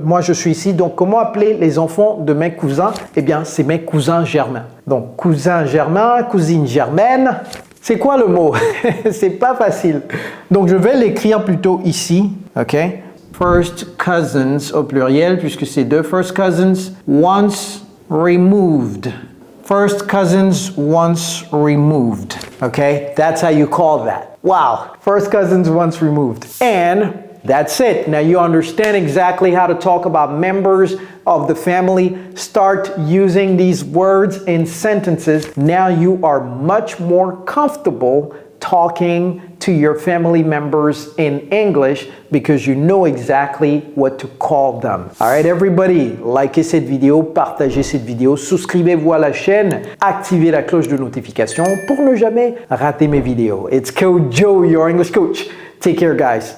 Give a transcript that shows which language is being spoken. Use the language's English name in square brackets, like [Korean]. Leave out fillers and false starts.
[French] Moi, je suis ici, donc comment appeler les enfants de mes cousins? Eh bien, c'est mes cousins germains. Donc, cousin germain, cousine germaine. C'est quoi le mot? C'est pas facile. Donc, je vais l'écrire plutôt ici, ok? First cousins au pluriel, puisque c'est deux first cousins, once removed. [English] First cousins once removed. Okay? That's how you call that. Wow. First cousins once removed. And that's it. Now you understand exactly how to talk about members of the family. Start using these words in sentences. Now you are much more comfortable talking to your family members in English because you know exactly what to call them. [French] All right, everybody, likez cette vidéo, partagez cette vidéo, souscrivez-vous à la chaîne, activez la cloche de notification pour ne jamais rater mes vidéos. It's Coach Joe, your English coach. Take care, guys.